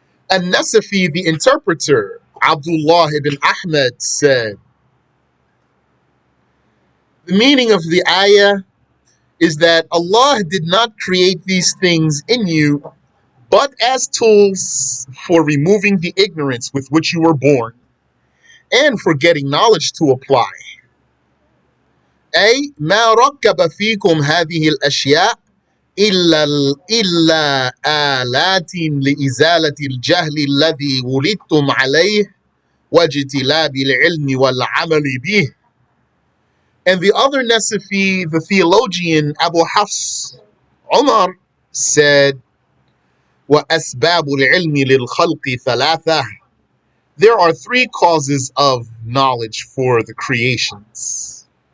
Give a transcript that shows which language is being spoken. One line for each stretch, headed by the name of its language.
English: An-Nasafi, the interpreter, Abdullah ibn Ahmed, said, the meaning of the ayah is that Allah did not create these things in you but as tools for removing the ignorance with which you were born and for getting knowledge to apply.
Arabic: أي ما ركب فيكم هذه الأشياء إلا آلات لإزالة الجهل الذي ولدتم عليه واجتلاب العلم والعمل به.
English: And the other Nasafi, the theologian Abu Hafs Umar, said,
Arabic: وَأَسْبَابُ الْعِلْمِ لِلْخَلْقِ ثَلَاثَةٌ.
English: There are three causes of knowledge for the creations.